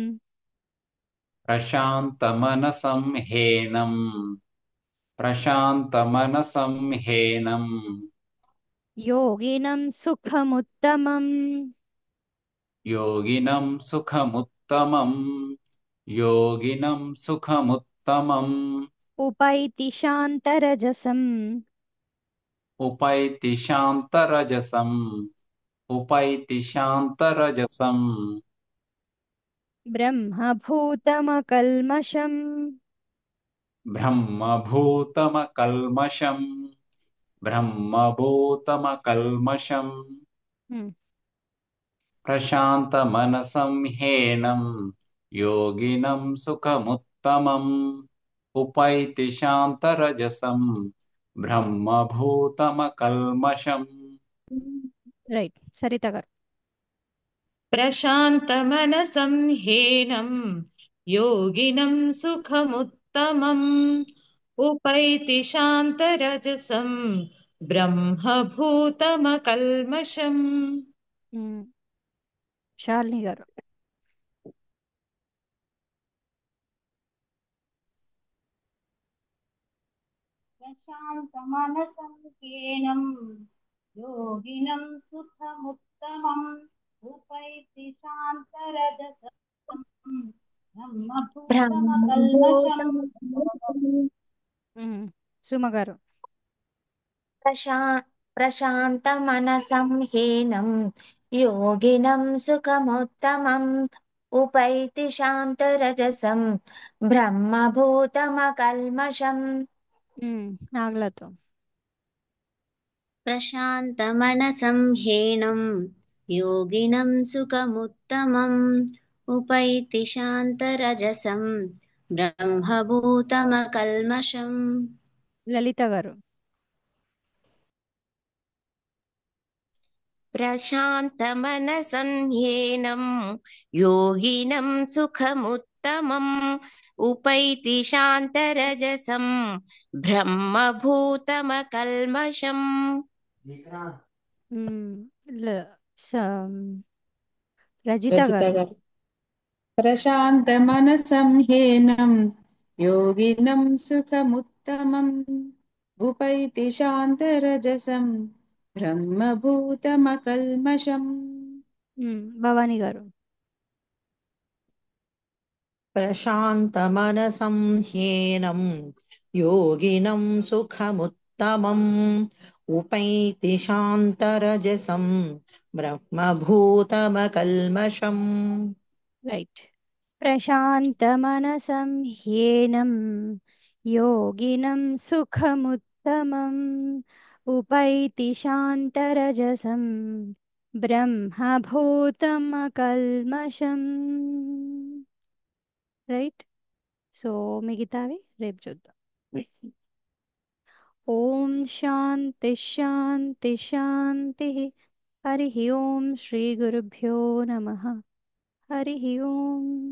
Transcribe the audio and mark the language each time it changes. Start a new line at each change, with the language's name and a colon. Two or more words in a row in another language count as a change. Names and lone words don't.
Sanskrit: ప్రశాంతమనసం హేనం ప్రశాంతమనసం హేనం యోగినం సుఖముత్తమం. యోగినం సుఖముత్తమం యోగినం సుఖముత్తమం उपैति शान्तरजसम् उपैति शान्तरजसम् उपैति शान्तरजसम् ब्रह्मभूतमकल्मषम् ब्रह्मभूतमकल्मषम् ब्रह्मभूतमकल्मषम् हम्म, प्रशान्तमनसं ह्येनं योगिनं सुखमुत्तमम् उपैति शान्तरजसं ब्रह्मभूतमकल्मषम्
Telugu: రైట్ సరిత గారు
Sanskrit: प्रशान्तमनसं ह्येनं योगिनं सुखमुत्तमम् उपैति शान्तरजसं ब्रह्मभूतमकल्मषम्
Telugu: శాలిని గారు
Sanskrit: प्रशान्तमनसं ह्येनं योगिनं सुखमुत्तमम् उपैति शान्तरजसं ब्रह्मभूतमकल्मषम्
Telugu: సుమ గారు
Sanskrit: प्रशान्तमनसं हीनं योगिनं सुखमुत्तमम् उपैति शान्तरजसं ब्रह्मभूतमकल्मषम्
Telugu: నాగలతో
Sanskrit: प्रशान्तमनसं ह्येनं योगिनं सुखमुत्तमम् उपैति शान्तरजसं ब्रह्मभूतमकल्मषम्
Telugu: లలిత గారు
Sanskrit: प्रशान्तमनसं ह्येनं योगिनं सुखमुत्तमम् उपैति शान्तरजसं ब्रह्मभूतमकल्मषम्
Telugu: రజిత గారు
Sanskrit: प्रशान्तमनसं ह्येनं योगिनं सुखमुत्तमम् उपैति शान्तरजसं ब्रह्मभूतमकल्मषम्
Telugu: భవాని గారు
Sanskrit: प्रशान्तमनसं ह्येनं योगिनं सुखमुत्तमम् उपैति शान्तरजसं ब्रह्मभूतमकल्मषम् రైట్ ప్రశాంతమనసం హ్యేనం యోగినం సుఖముత్తమం ఉపైతి శాంతరజసం బ్రహ్మభూతమకల్మషం
Telugu: రైట్ సో మిగతావి రేపు చూద్దాం
Sanskrit: ఓం శాంతి శాంతి శాంతి హరి ఓం శ్రీ గురుభ్యో నమః హరి ఓం